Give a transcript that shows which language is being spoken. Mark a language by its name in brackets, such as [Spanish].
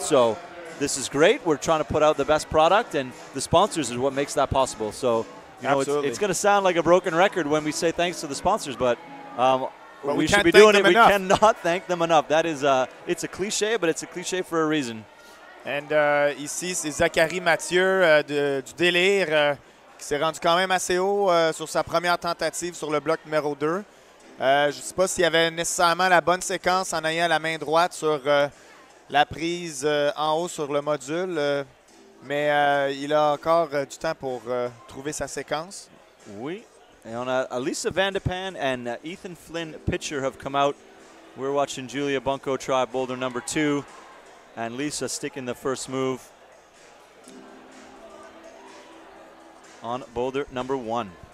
[English] So this is great. We're trying to put out the best product, and the sponsors is what makes that possible. So it's going to sound like a broken record when we say thanks to the sponsors, but we should be doing it. We cannot thank them enough. That is, it's a cliche, but it's a cliche for a reason. [French] And ici, c'est Zachary Mathieu du Délire qui s'est rendu quand même assez haut sur sa première tentative sur le bloc numéro 2. Je ne sais pas s'il y avait nécessairement la bonne séquence en ayant la main droite sur la prise en haut sur le module, mais il a encore du temps pour trouver sa séquence. Oui. [English] And Alisa Vandepan and Ethan Flynn Pitcher have come out. We're watching Julia Bunko try boulder number 2, and Lisa sticking the first move on boulder number 1.